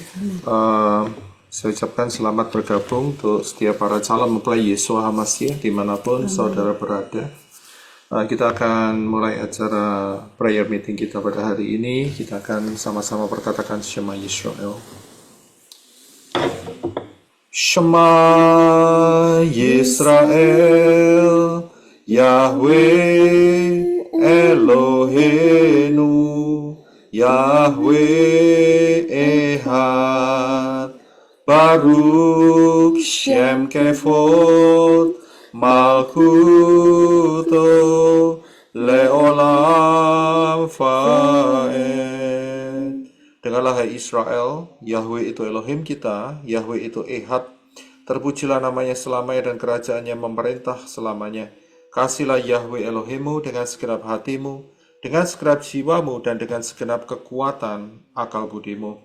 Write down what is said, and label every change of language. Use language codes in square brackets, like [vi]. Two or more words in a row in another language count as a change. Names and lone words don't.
[id] Saya ucapkan selamat bergabung untuk setiap para calon mempelai Yeshua HaMashiach dimanapun saudara berada. Kita akan mulai acara [en] prayer meeting [id] kita pada hari ini. Kita akan sama-sama berkatakan Shema Yisrael. [he] שמע ישראל, יהוה אלוהינו, יהוה אחד, ברוך שם כבוד, מלכותו, לעולם ועד. [id] Dengarlah hai Israel, Yahweh itu Elohim kita, Yahweh itu Ehad. Terpujilah namanya selamanya dan kerajaannya memerintah selamanya. Kasihlah Yahweh Elohimu dengan segenap hatimu, dengan segenap jiwamu, dan dengan segenap kekuatan akal budimu.